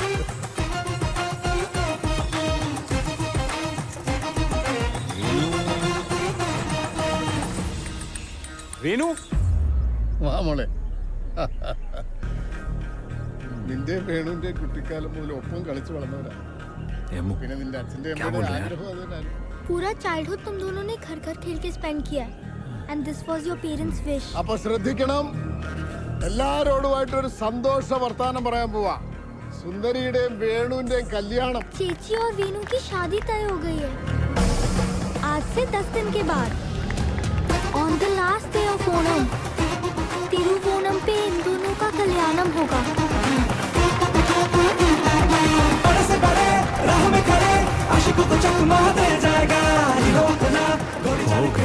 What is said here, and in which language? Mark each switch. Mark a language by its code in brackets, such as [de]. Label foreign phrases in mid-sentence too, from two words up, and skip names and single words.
[ml] വേണു, വാ മോളെ. നിന്റെ വേണുവിന്റെ കുട്ടിക്കാലം മുതൽ ഒപ്പം കളിച്ചു വളർന്നവരാ. പിന്നെ നിന്റെ അച്ഛന്റെ അമ്മയുടെ ആഗ്രഹം അത് തന്നെയായിരുന്നു. [hi] पूरा चाइल्डहुड तुम दोनों ने घर घर खेल के स्पेंड किया है [en] and this was your parents wish. [ml] അപ്പൊ ശ്രദ്ധിക്കണം, എല്ലാരോടുമായിട്ടൊരു സന്തോഷ വർത്താനം പറയാൻ പോവാ. സുന്ദരിയുടെയും വേണുവിന്റെയും കല്യാണം. [hi] चेची और वेणु की शादी तय हो गई है आज से 10 दिन के बाद [en] on the last day of [hi] ओणम तिरुवोणम पे इन दोनों का कल्याणम होगा. बड़े से बड़े राहों में खड़े आशिकों को चकमा दे जाएगा हीरो अपना घोड़ी चढ़ के